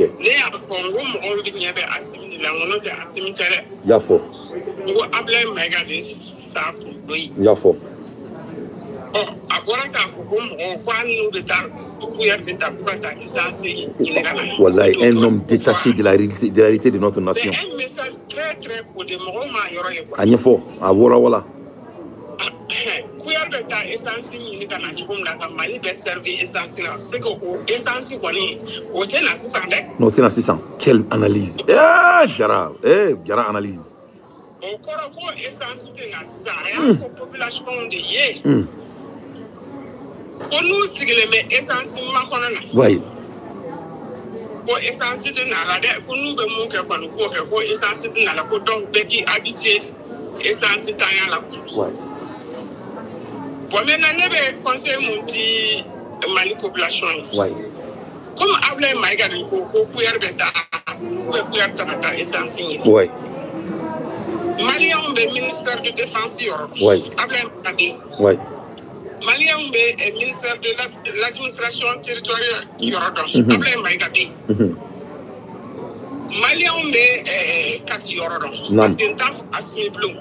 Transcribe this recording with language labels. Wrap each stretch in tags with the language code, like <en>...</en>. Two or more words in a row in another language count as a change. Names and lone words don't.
<bm>fɔ n ko mɔgɔw de ɲɛ bɛ Asimi de la n ko n'o tɛ Asimi tɛ dɛ y'a fɔ n ko Ablaye Maïga de sa kun dɔ ye y'a fɔ a bɔra k'a fɔ ko mɔgɔw ko hali n'u bɛ taa Kuyate de ta k'u ka taa licence ɲini ka na</bm> <fr>wallahi un homme détaché de la réalité de notre nation c'est un message très très beau de</fr> <bm>mɔgɔw m'a yɔrɔ ye</bm> <fr>quoi</fr> <bm>a ɲɛfɔ a wɔɔrɔ wala Kuyate bɛ taa essence ɲini ka na cogo min na ka Mali bɛ servi essence la</bm> <fr>c'est que</fr> <bm>o essence kɔni o tɛ na sisan dɛ n'o tɛ na sisan</bm> <fr>quelle analyse Jara analyse</fr> <bm>o kɔrɔ ko essence tɛ na sisan a y'a fɔ population de ye ko n'u sigilen bɛ essence makɔnɔ na</bm> <fr>ouais</fr> <bm>ko essence tɛ na la dɛ ko n'u bɛ mun kɛ kɔni k'o kɛ ko essence tɛ na la ko donc bɛɛ k'i habitué essence tanya la</bm> <fr>ouais bon maintenant</fr> <bm>ne bɛ conseil mun di Mali population ye</bm> <fr>ouais</fr> <bm>comme Ablaye Maïga de ko Kuyate bɛ taa Kuyate ta ka taa essence ɲini</bm> <fr>ouais</fr> <bm>Maliens bɛ ministère de défense yɔrɔ</bm> <fr>ouais</fr> <bm>Ablaye Maïga de</bm> <fr>ouais</fr> <bm>Maliens bɛ ministère de l'administration territoriale yɔrɔ dɔn Ablaye Maïga de Maliens bɛ kati yɔrɔ dɔn</bm> <fr>parce que</fr> <bm>n t'a fɔ Asimi bilen</bm>